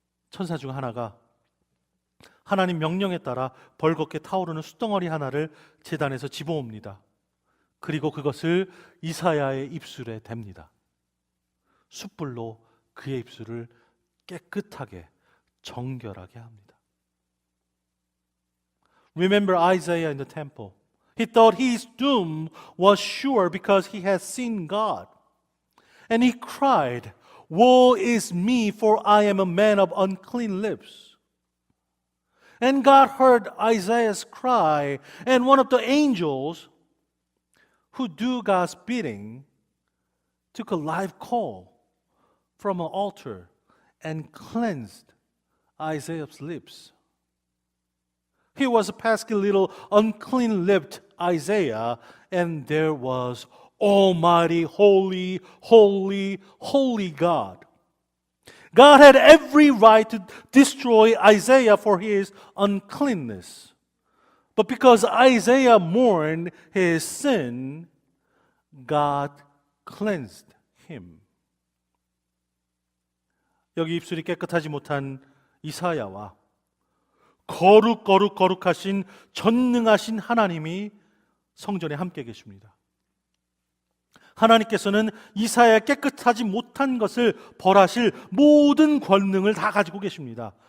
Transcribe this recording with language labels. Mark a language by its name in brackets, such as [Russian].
[Korean] 천사 중 하나가 하나님 명령에 따라 벌겋게 타오르는 숯덩어리 하나를 제단에서 집어옵니다. 그리고 그것을 이사야의 입술에 댑니다. 숯불로 그의 입술을 깨끗하게 정결하게 합니다. [English] Remember Isaiah in the temple. He thought his doom was sure because he had seen God. And he cried, "Woe is me, for I am a man of unclean lips." And God heard Isaiah's cry, and one of the angels who do God's bidding took a live coal from an altar and cleansed Isaiah's lips. He was a pesky little unclean-lipped Isaiah, and there was Almighty, holy, holy, holy God. God had every right to destroy Isaiah for his uncleanness. But because Isaiah mourned his sin, God cleansed him. [Korean] 여기 입술이 깨끗하지 못한 이사야와 거룩하신 전능하신 하나님이 성전에 함께 계십니다. 하나님께서는 이사야의 깨끗하지 못한 것을 벌하실 모든 권능을 다 가지고 계십니다.